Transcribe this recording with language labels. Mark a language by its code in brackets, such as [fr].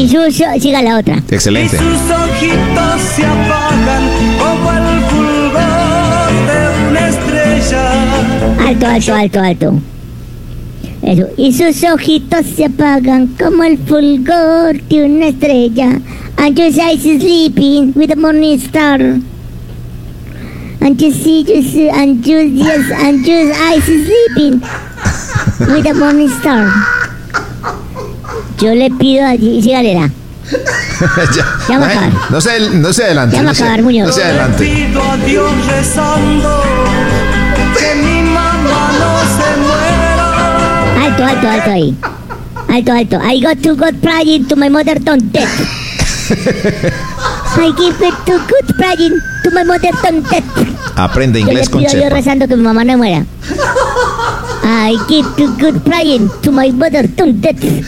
[es] Y sus, siga la otra. Excelente. Y sus ojitos se apagan como el fulgor de una estrella. Alto. Eso. Y sus ojitos se apagan como el fulgor de una estrella. [en] And your eyes are sleeping with the morning star. And your eyes are sleeping with a morning star. [es] Yo le pido a ti, sígale la. Ya va a acabar. No se adelante. Ya va a acabar, Muñoz. No se adelante. Le pido a Dios rezando que mi mamá no se muera. Alto ahí. Alto. [en] I go to God praying to my mother don't dead. I give it to good praying to my mother don't dead. [es] Aprende inglés con Chepa. Yo rezando que mi mamá no muera. [en] I give to good praying to my mother don't dead.